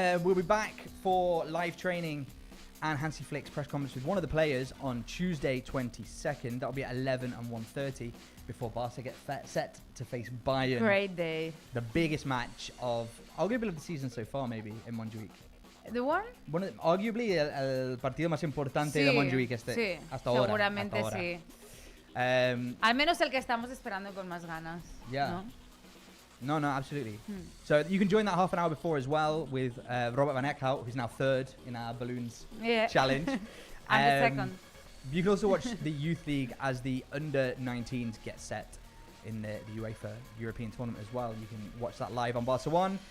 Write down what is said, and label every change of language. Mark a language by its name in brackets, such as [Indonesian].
[English] We'll be back for live training and Hansi Flick's press conference with one of the players on Tuesday 22nd. That'll be at 11 and 1:30 before Barca get set to face Bayern. Great day. The biggest match of arguably the season so far, maybe in Montjuic. The one? [Spanish] Bueno, [English] arguably [Spanish] el partido más importante de Montjuic hasta ahora. Seguramente sí. Al menos el que estamos esperando con más ganas. [English] Yeah. No, absolutely. So you can join that half an hour before as well with Robert Van Eckhout, who's now third in our balloons challenge. I'm the second. You can also watch the Youth League as the under 19s get set in the UEFA European Tournament as well. You can watch that live on Barça One.